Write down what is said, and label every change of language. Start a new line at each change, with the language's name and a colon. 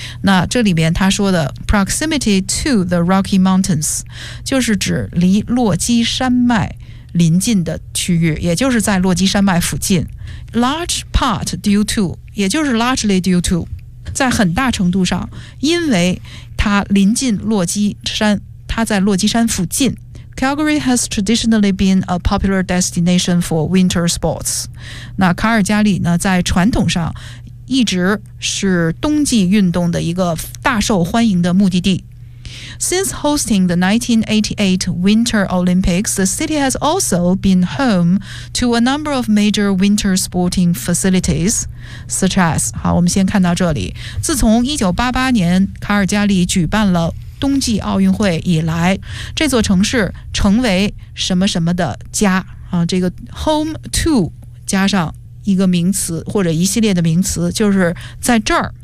Chinese: 那这里面他说的
English: proximity to the Rocky Mountains,
Chinese: 就是指离落基山脉临近的区域，也就是在落基山脉附近。 Large part due to,也就是
English: largely due to,
Chinese: 在很大程度上因为它临近洛基山，它在洛基山附近。
English: Calgary has traditionally been a popular destination for winter sports.
Chinese: 那卡尔加里呢，在传统上一直是冬季运动的一个大受欢迎的目的地。
English: Since hosting the 1988 Winter Olympics, the city has also been home to a number of major winter sporting facilities, such as...
Chinese: 好，我们先看到这里。自从1988年卡尔加里举办了冬季奥运会以来，这座城市成为什么什么的家。啊，这个 home to 加上一个名词或者一系列的名词，就是在这儿。